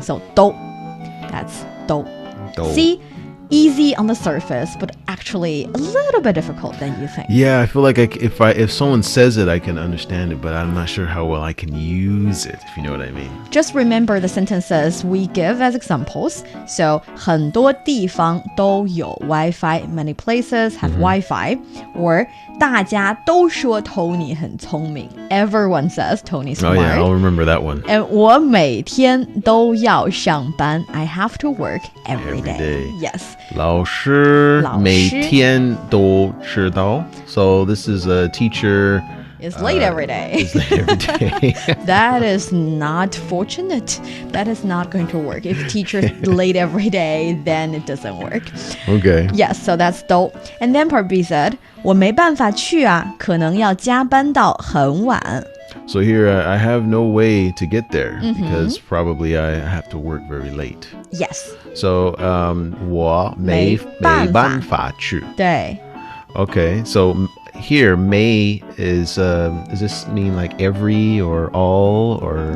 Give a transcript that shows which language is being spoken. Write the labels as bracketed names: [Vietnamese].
[English] So 都, that's 都. [Chinese] 都. [English] See, easy on the surface, but actually a little bit difficult than you think. Yeah, I feel like if someone says it, I can understand it, but I'm not sure how well I can use it, if you know what I mean. Just remember the sentences we give as examples. [Chinese] So 很多地方都有 Wi-Fi. [English] Many places have Wi-Fi. [Chinese] Or 大家都说 Tony 很聪明. [English] Everyone says Tony's smart. Oh yeah, I'll remember that one. [Chinese] And 我每天都要上班. [English] I have to work every day. Yes. [Chinese] 老师每天都迟到. [English] So this is a teacher is late every day. Is late every day. That is not fortunate. That is not going to work. If teacher's late every day, then it doesn't work. Okay. Yes, so that's 都. And then part B said, [Chinese] 我没办法去啊，可能要加班到很晚. [English] So here I have no way to get there because probably I have to work very late. Yes. [Chinese] So 我没办法去. 对. [English] Okay, so here may is does this mean like every or all or